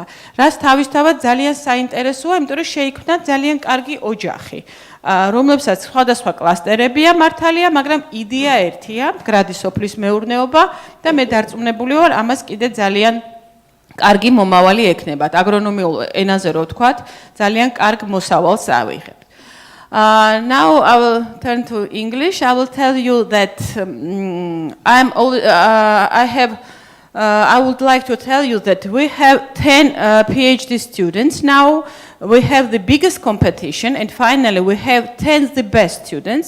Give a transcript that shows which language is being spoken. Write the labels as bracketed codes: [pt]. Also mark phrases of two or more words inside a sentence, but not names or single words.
[ka] რაც თავისთავად ძალიან საინტერესოა, იმიტომ რომ შეიქმნა ძალიან კარგი ოჯახი, რომლებსაც სხვადასხვა კლასტერებია მართალია, მაგრამ იდეა ერთია, მდგრადი სოფლის მეურნეობა და მე დარწმუნებული ვარ, ამას კიდე ძალიან კარგი მომავალი ექნებათ. აგრონომიულ ენაზე რო ვთქვათ, ძალიან კარგ მოსავალს ავიღებთ. [en] Now I will turn to English. I will tell you that I would like to tell you that we have 10 PhD students now. We have the biggest competition, and finally we have 10 the best students.